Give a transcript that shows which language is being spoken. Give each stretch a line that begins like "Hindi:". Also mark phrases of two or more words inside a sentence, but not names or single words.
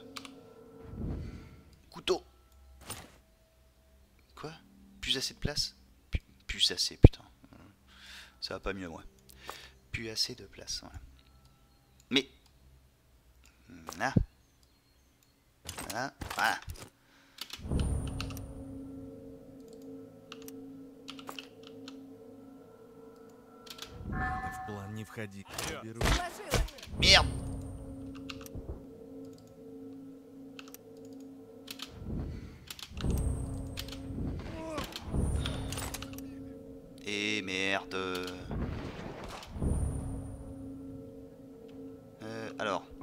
French: Couteau. Quoi? Plus assez de place? Plus assez, putain. Ça va pas mieux, moi. Plus assez de place, voilà. Mais... Voilà. Voilà.
Russian: Ты в план не входи. Беру.
French: Merde! Et merde. Alors.